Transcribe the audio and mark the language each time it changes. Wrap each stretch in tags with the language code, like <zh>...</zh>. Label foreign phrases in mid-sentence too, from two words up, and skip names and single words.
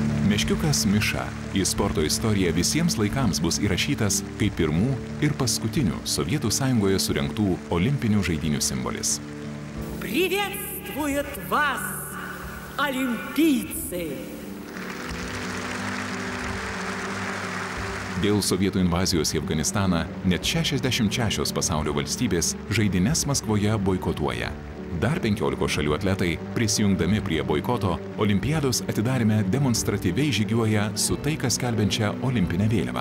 <lt>Meškiukas Miša į sporto istoriją visiems laikams bus įrašytas kaip pirmų ir paskutinių Sovietų Sąjungoje surengtų olimpinių žaidynių simbolis.</lt> <ru>Приветствует вас, олимпийцы!</ru> <lt>Dėl sovietų invazijos į Afganistaną net 66 pasaulio valstybės žaidynes Maskvoje boikotuoja. Dar 15 šalių atletai, prisijungdami prie boikoto, olimpiados atidarime demonstratyviai žygiuoja su taiką skelbiančia olimpinę vėliavą.</lt>